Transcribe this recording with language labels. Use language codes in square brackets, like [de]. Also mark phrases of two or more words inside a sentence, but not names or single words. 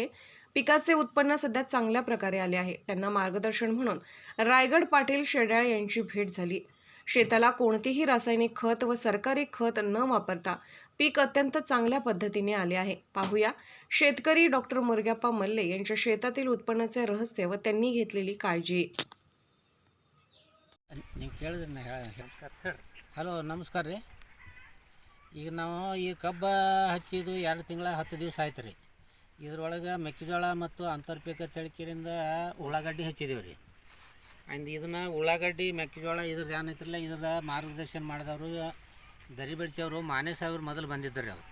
[mr] पिकाचे उत्पन्न सध्या चांगल्या प्रकारे आले आहे। त्यांना मार्गदर्शन म्हणून रायगड पाटील शेड्याळ यांची भेट झाली। शेताला कोणतेही रासायनिक खत व सरकारी खत न वापरता पीक अत्यंत चांगल्या पद्धतीने आले आहे। पाहूया शेतकरी डॉक्टर मुरग्याप्पा मल्ले यांच्या शेतातील उत्पन्नाचे रहस्य व त्यांनी घेतलेली काळजी। [kn] ಹಲೋ ನಮಸ್ಕಾರ ರೀ। ಈಗ ನಾವು ಈ ಕಬ್ಬ ಹಚ್ಚಿದ್ದು 2 ತಿಂಗಳ 10 ದಿವಸ ಆಯ್ತು ರೀ। ಇದ್ರೊಳಗೆ ಮೆಕ್ಕೆಜೋಳ ಮತ್ತು ಅಂತರ್ಪೀಕ ತಳಿಕೆರಿಂದ ಉಳ್ಳಾಗಡ್ಡಿ ಹಚ್ಚಿದ್ದೀವಿ ರೀ। ಆ್ಯಂಡ್ ಇದನ್ನು ಉಳ್ಳಾಗಡ್ಡಿ ಮೆಕ್ಕೆಜೋಳ ಇದ್ರದ್ದು ಏನೈತ್ರಲ್ಲ ಇದ್ರದ್ದು ಮಾರ್ಗದರ್ಶನ ಮಾಡಿದವರು ದರಿಬಡ್ಚಿ ಅವರು ಮಾನೆ ಸಾಹೇಬ್ರು ಮೊದಲು ಬಂದಿದ್ದರು ರೀ।